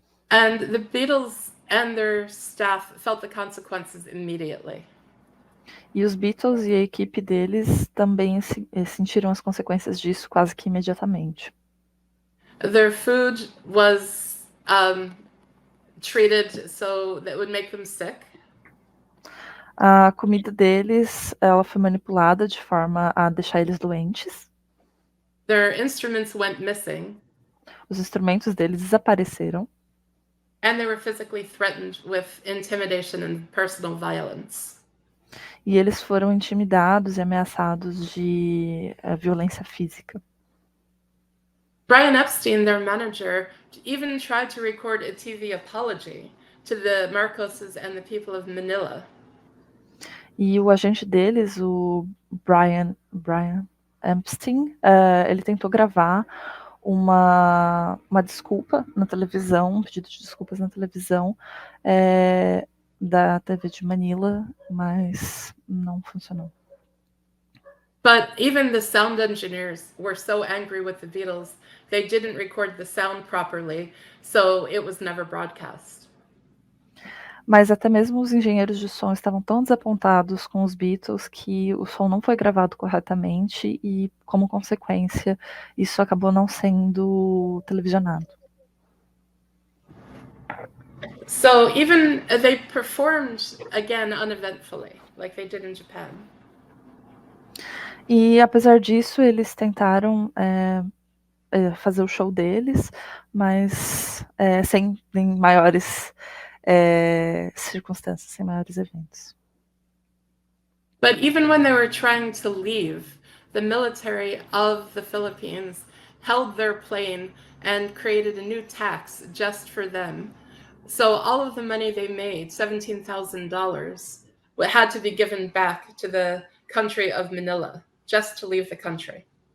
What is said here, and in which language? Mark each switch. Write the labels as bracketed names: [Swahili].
[English] And the Beatles and their staff felt the consequences immediately. [Portuguese] E os Beatles e a equipe deles também sentiram as consequências disso quase que imediatamente. [English] Their food was treated so that it would make them sick. [Portuguese] A comida deles, ela foi manipulada de forma a deixar eles doentes. [English] Their instruments went missing. [Portuguese] Os instrumentos deles desapareceram. [English] And they were physically threatened with intimidation and personal violence. [Portuguese] E eles foram intimidados e ameaçados de violência física. [English] Brian Epstein, their manager, even tried to record a TV apology to the Marcoses and the people of Manila. [Portuguese] E o agente deles, o Brian Epstein, ele tentou gravar uma desculpa na televisão, um pedido de desculpas na televisão da TV de Manila, mas não funcionou. [English] But even the sound engineers were so angry with the Beatles, they didn't record the sound properly, so it was never broadcast. [Portuguese] Mas até mesmo os engenheiros de som estavam tão desapontados com os Beatles que o som não foi gravado corretamente e, como consequência, isso acabou não sendo televisionado. [English] So even they performed again uneventfully, like they did in Japan. [Portuguese] E apesar disso, eles tentaram fazer o show deles, mas sem maiores circunstâncias, sem maiores eventos. [English] But even when they were trying to leave, the military of the Philippines held their plane and created a new tax just for them. So all of the money they made, $17,000, had to be given back to the country of Manila, just to leave the country.